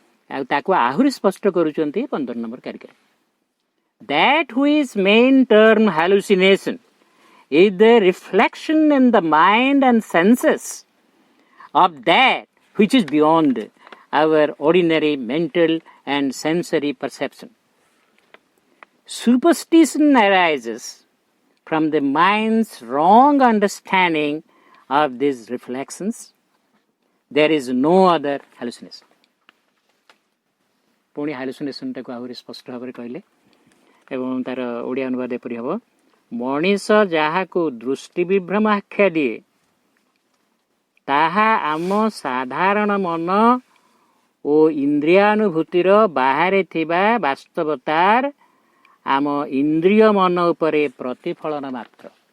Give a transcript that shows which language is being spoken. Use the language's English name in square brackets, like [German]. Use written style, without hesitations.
[Odia] ଆଉ ତାକୁ ଆହୁରି ସ୍ପଷ୍ଟ କରୁଛନ୍ତି 15 number କାରିକାରେ। [English] That which main term hallucination is the reflection in the mind and senses of that which is beyond our ordinary mental and sensory perception. Superstition arises from the mind's wrong understanding of these reflections. There is no other hallucination. [Odia] ପୁଣି ହାଲୁସିନେସନ୍ଟାକୁ ଆହୁରି ସ୍ପଷ୍ଟ ଭାବରେ କହିଲେ ଏବଂ ତାର ଓଡ଼ିଆ ଅନୁବାଦ ଏପରି ହେବ। ମଣିଷ ଯାହାକୁ ଦୃଷ୍ଟି ବିଭ୍ରମ ଆଖ୍ୟା ଦିଏ ତାହା ଆମ ସାଧାରଣ ମନ ଓ ଇନ୍ଦ୍ରିୟାନୁଭୂତିର ବାହାରେ ଥିବା ବାସ୍ତବତାର ଆମ ଇନ୍ଦ୍ରିୟ ମନ ଉପରେ ପ୍ରତିଫଳନ ମାତ୍ର।